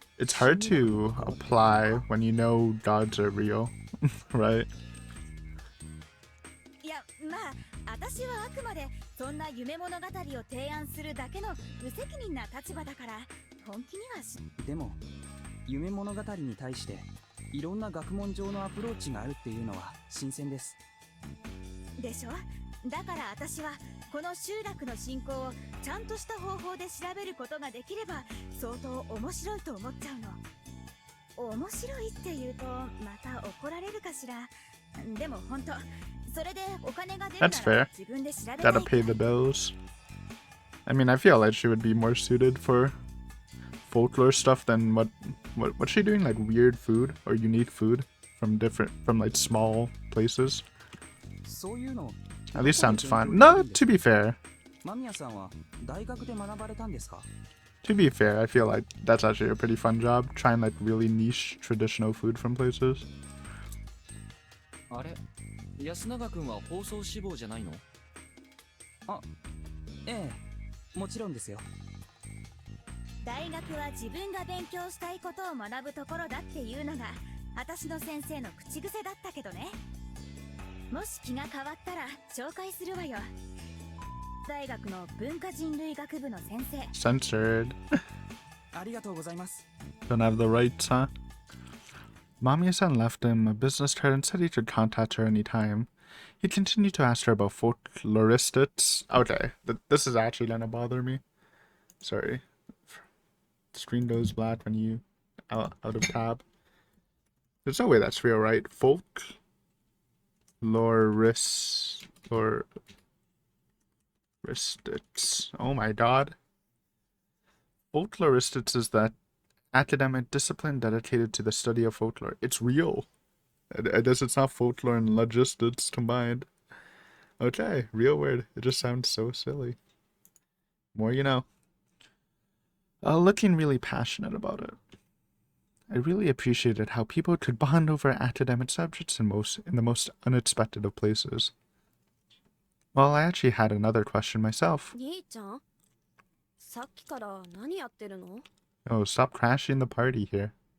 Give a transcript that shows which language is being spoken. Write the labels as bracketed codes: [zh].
[en] it's hard to apply when you know gods are real, right? [ja] いや、まあ私はあくまでそんな夢物語を提案するだけの無責任な立場だから、本気にはし。でも夢物語に対していろんな学問上のアプローチがあるっていうのは新鮮です。でしょ。だから私はこの集落の信仰をちゃんとした方法で調べることができれば相当面白いと思っちゃうの。面白いって言うとまた怒られるかしら。でも本当、それでお金が出るな [en] That's fair. [ja] ら自分で調べたい。 [en] Gotta pay the bills. I mean, I feel like she would be more suited for folklore stuff than what's she doing? Like weird food or unique food from like small places. [ja] そういうの [en] At least sounds fun. No, to be fair. [ja] 間宮さんは大学で学ばれたんですか？ [en] To be fair, I feel like that's actually a pretty fun job. Trying like really niche traditional food from places. [ja] あれ、安永君は放送志望じゃないの？ええ、もちろんですよ。大学は自分が勉強したいことを学ぶところだっていうのが私の先生の口癖だったけどね。もし気が変わったら紹介するわよ。大学の文化人類学部の先生。 [en] Censored. [ja] ありがとうございます。 [en] Don't have the rights, huh? Mamiya-san left him a business card and said he could contact her anytime. He continued to ask her about folkloristics. Okay, this is actually gonna bother me. Sorry. Screen goes black when you out of tab. There's no way that's real, right? Folkloristics. Oh my god. Folkloristics is that academic discipline dedicated to the study of folklore. It's real. I guess it's not folklore and logistics combined. Okay, real word. It just sounds so silly. More you know. Looking really passionate about it. I really appreciated how people could bond over academic subjects in the most unexpected of places. Well, I actually had another question myself. [ja] 兄ちゃん、さっきから何やってるの？ [en] Oh, stop crashing the party here.